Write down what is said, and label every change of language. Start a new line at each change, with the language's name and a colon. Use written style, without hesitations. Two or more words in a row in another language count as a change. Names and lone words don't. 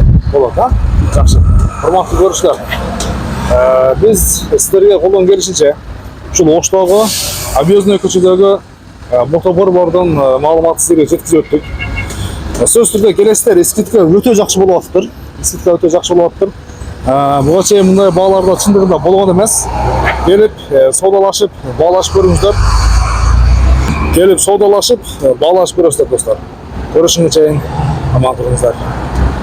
Uzbek: Bo'ladi, ha? Yaxshi. Hurmatli ko'rishlar. Biz sizlarga qo'ldan kelishicha shu O'shdagi Ob'yoznoy ko'chadagi motoborbordan ma'lumotni sizlarga yetkazib o'tdik. So'z turida kelasizlar, skidka o'ta yaxshi bo'lyapti. Skidka o'ta yaxshi bo'lyapti.
Kyrgyz: Buga чейин мындай бааларда чындыгында болгон эмес. Келип, саудалашып, баалашып көрүңүздөр. Келип, саудалашып, баалашып көрөсүздөр достор. Көрүшүнгө чейин аман туруңуздар.